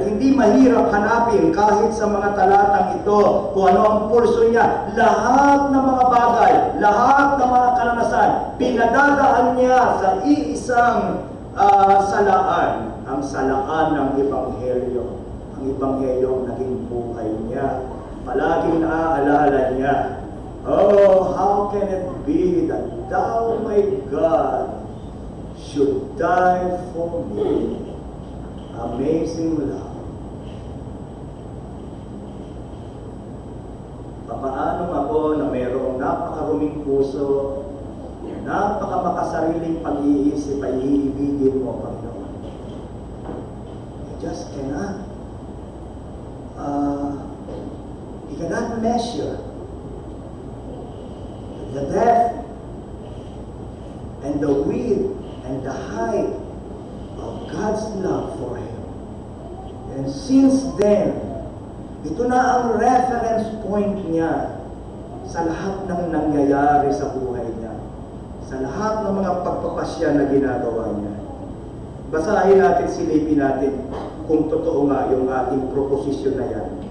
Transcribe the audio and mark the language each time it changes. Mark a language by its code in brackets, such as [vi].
[tl] At hindi mahirap hanapin kahit sa mga talatang ito kung ano ang pulso niya. Lahat ng mga bagay, lahat ng mga karanasan, pinadadaan niya sa iisang salaan, ang salaan ng Ebanghelyo. Ang Ebanghelyo naging buhay niya. Palaging naaalala niya, [en] oh, how can it be that thou, my God, should die for me? Amazing love. [tl] Papaano ako na mayroong napakaruming puso, napakamakasariling pag-iisip ay iibigin mo, Panginoon. [en] You just cannot. You cannot measure the depth and the width and the height of God's love for him. And since then, [tl] ito na ang reference point niya sa lahat ng nangyayari sa buhay niya, sa lahat ng mga pagpapasya na ginagawa niya. Basahin natin, silipin natin kung totoo nga yung ating proposisyon na yan.